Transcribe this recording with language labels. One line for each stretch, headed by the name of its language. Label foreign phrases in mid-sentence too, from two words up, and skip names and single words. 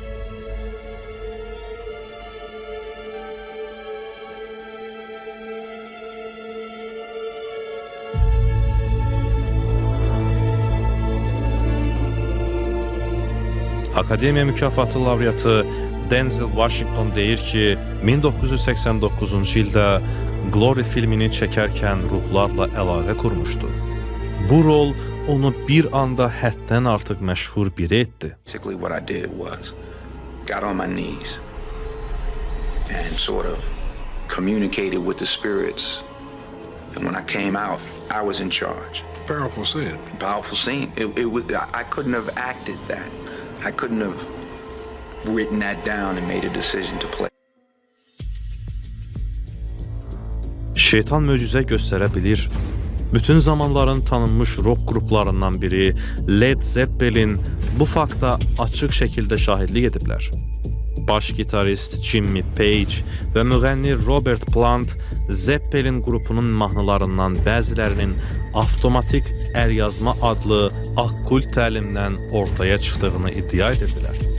Azerbaijani: Akademiya mükafatı laureatı Denzel Washington deyir ki, 1989-cu ildə Glory filmini çəkərkən ruhlarla əlaqə qurmuşdu. Bu rol onu bir anda həddən artıq məşhur biri etdi.
English: Basically what I did was got on my knees and sort of communicated with the spirits. And when I came out, I was in charge. Powerful scene. Powerful scene. I couldn't have acted that. I couldn't have written that down and made a decision to play.
Azerbaijani: Şeytan möcüzə göstərə bilir. Bütün zamanların tanınmış rock qruplarından biri Led Zeppelin bu fakta açıq şəkildə şahidlik ediblər. Baş gitarist Jimmy Page və müğənni Robert Plant Zeppelin qrupunun mahnılarından bəzilərinin avtomatik əlyazma adlı okkult təlimdən ortaya çıxdığını iddia edirdilər.